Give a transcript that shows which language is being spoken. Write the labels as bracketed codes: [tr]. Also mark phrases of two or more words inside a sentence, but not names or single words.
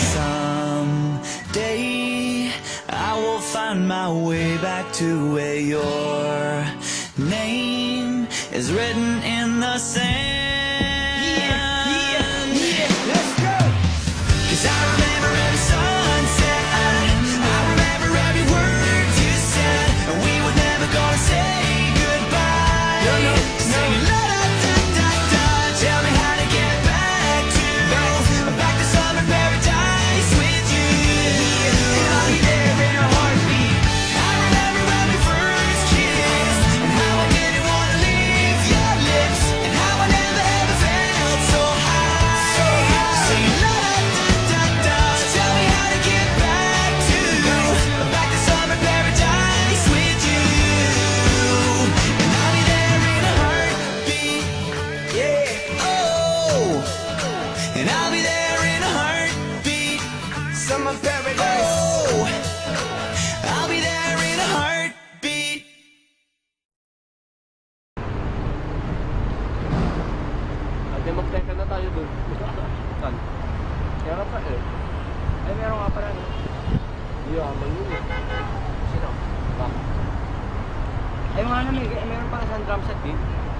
[en] someday I will find my way back to where your name is written in the sand. Yeah, let's go. 'Cause I remember every sunset, I remember every word you said, and we were never gonna say goodbye. No. Singing la da da da da, tell me how to get back to summer paradise with you. And I'll be there in a heartbeat. I remember every first kiss, and how I didn't wanna leave your lips, and how I never ever felt so high. Singing la da da da, tell me how to get back to summer paradise with you. And I'll be there in a heartbeat. Yeah, Oh, and I'll be there in a heartbeat. summer paradise. Oh, I'll be there in a heartbeat. [tl] Ate, mag-teka na tayo dun. Saan? Meron pa eh. Ay, meron nga pala. Hindi, amal yun eh. Sino? Bakit? Ay, mga namin, meron pala sa drum set din.